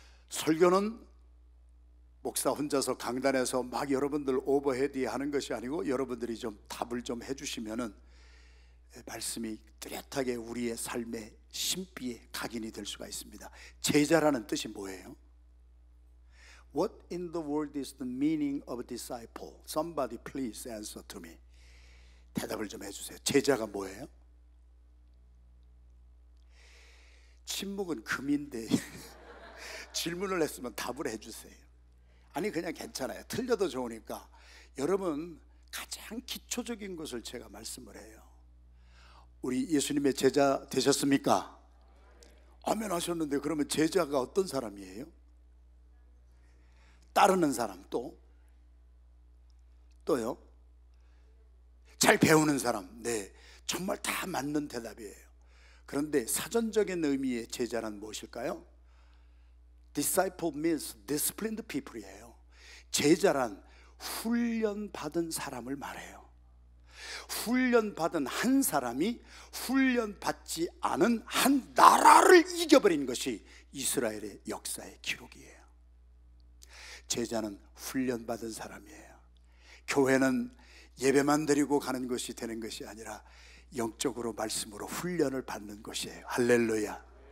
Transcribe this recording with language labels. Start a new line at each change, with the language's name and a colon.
Korean: 설교는 목사 혼자서 강단에서 막 여러분들 오버헤드 하는 것이 아니고 여러분들이 좀 답을 좀 해주시면은 말씀이 뚜렷하게 우리의 삶의 심비에 각인이 될 수가 있습니다. 제자라는 뜻이 뭐예요?
English: What in the world is the meaning of a disciple? Somebody please answer to me.
Korean: 대답을 좀 해주세요. 제자가 뭐예요? 침묵은 금인데 질문을 했으면 답을 해주세요. 아니 그냥 괜찮아요. 틀려도 좋으니까 여러분 가장 기초적인 것을 제가 말씀을 해요. 우리 예수님의 제자 되셨습니까? 아멘 하셨는데 그러면 제자가 어떤 사람이에요? 따르는 사람, 또요? 잘 배우는 사람. 네, 정말 다 맞는 대답이에요. 그런데 사전적인 의미의 제자란 무엇일까요?
English: Disciple means disciplined people이에요.
Korean: 제자란 훈련받은 사람을 말해요. 훈련받은 한 사람이 훈련받지 않은 한 나라를 이겨버린 것이 이스라엘의 역사의 기록이에요. 제자는 훈련받은 사람이에요. 교회는 예배만 드리고 가는 것이 되는 것이 아니라 영적으로 말씀으로 훈련을 받는 것이에요. 할렐루야.